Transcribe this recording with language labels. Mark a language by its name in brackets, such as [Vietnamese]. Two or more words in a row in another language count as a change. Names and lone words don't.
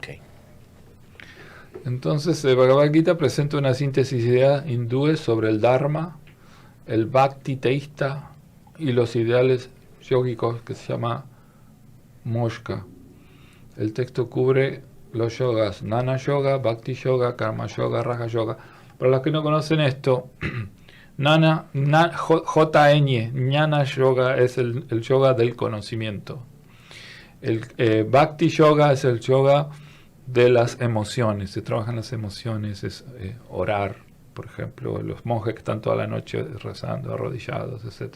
[Spanish] Entonces, el Bhagavad Gita presenta una síntesis de ideas hindúes sobre el Dharma, el Bhakti teísta y los ideales yógicos, que se llama Moksha. El texto cubre los yogas Jnana Yoga, Bhakti Yoga, Karma Yoga, Raja Yoga. Para los que no conocen esto, J-N, Jnana Yoga es el yoga del conocimiento. El Bhakti Yoga es el yoga de las emociones. Se trabajan las emociones, es orar, por ejemplo, los monjes que están toda la noche rezando, arrodillados, etc.